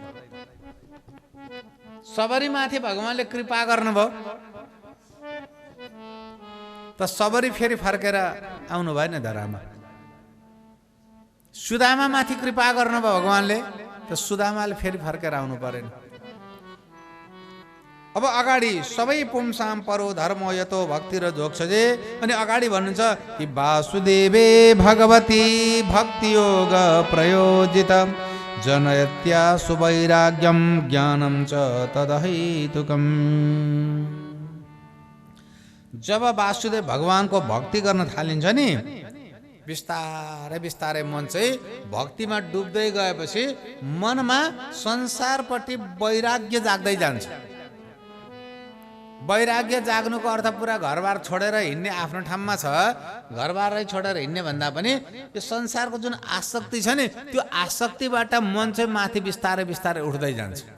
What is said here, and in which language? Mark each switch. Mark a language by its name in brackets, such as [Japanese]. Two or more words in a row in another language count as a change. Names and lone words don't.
[Nepali] सबरीमाथि भगवानले कृपा गर्नुभयो त सबरी फेरि फर्केर आउनु भएन धरामा। सुदामा माथि कृपा गर्नुभयो भगवानले त सुदामाले फेरि फर्केर आउनु परेन। अब अगाडि सबै [Sanskrit] पुंसाम परो धर्म यतो भक्ति र जोक्षजे [Nepali] अनि अगाडि भन्नुहुन्छ कि [Sanskrit] वासुदेवे भगवती भक्ति योग प्रयोजित जनयत्या सुवैराग्यम ज्ञानम च तदहेतुकम। [Nepali] जब वासुदेव भगवानको भक्ति गर्न थालिन्छ नि बिस्तारै बिस्तारै मन चाहिँ भक्तिमा डुब्दै गएपछि मनमा संसारपट्टि वैराग्य जाग्दै जान्छ। वैराग्य जाग्नुको अर्थ पुरा घरबार छोडेर हिँड्ने आफ्नो ठाउँमा छ, घरबारै छोडेर हिँड्ने भन्दा पनि यो संसारको जुन आसक्ति छ नि त्यो आसक्तिबाट मन चाहिँ माथि बिस्तारै बिस्तारै उठ्दै जान्छ।